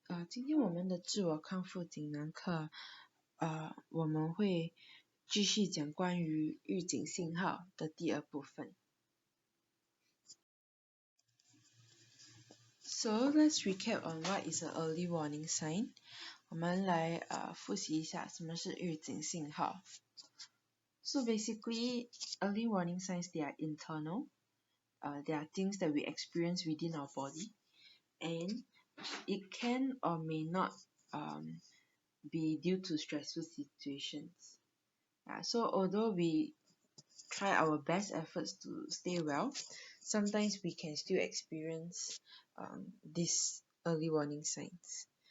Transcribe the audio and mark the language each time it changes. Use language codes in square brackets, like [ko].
[zh] 今天我们的自我康复锦囊课，我们会继续讲关于预警信号的第二部分。 [en] So let's recap on what is an early warning sign. [zh] 我们来复习一下什么是预警信号。 [en] So basically, early warning signs, they are internal. They are things that we experience within our body, and it can or may not be due to stressful situations. So although we try our best efforts to stay well, sometimes we can still experience these early warning signs.